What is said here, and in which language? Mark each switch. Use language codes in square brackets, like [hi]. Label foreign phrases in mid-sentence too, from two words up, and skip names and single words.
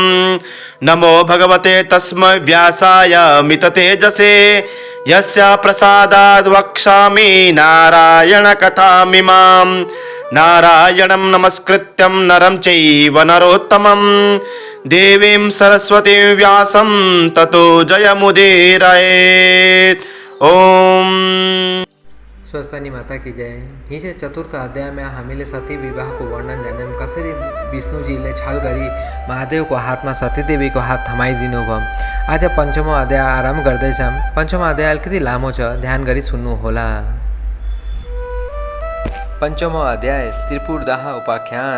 [sa] नमो भगवते तस्मै व्यासाय मिततेजसे यस्य प्रसादाद् वक्ष्यामि नारायणकथामिमाम्। नारायणं नमस्कृत्यं नरं चैव नरोत्तमं देवीं सरस्वतीं व्यासं ततो जयमुदीरयेत्। ओम [hi] स्वस्थानी माता की जय। [ne] हिजो चतुर्थ अध्याय में हामीले सती विवाह को वर्णन जान्यौं। कसरी विष्णुजीले छल गरी महादेवको हातमा सतीदेवीको हात थमाइदिनु भयो। आज पञ्चमो अध्याय आरम्भ गर्दैछौँ। पञ्चमो अध्याय अलिकति लामो छ, ध्यान गरी सुन्नु होला। पञ्चमो अध्याय त्रिपुरदाह उपाख्यान।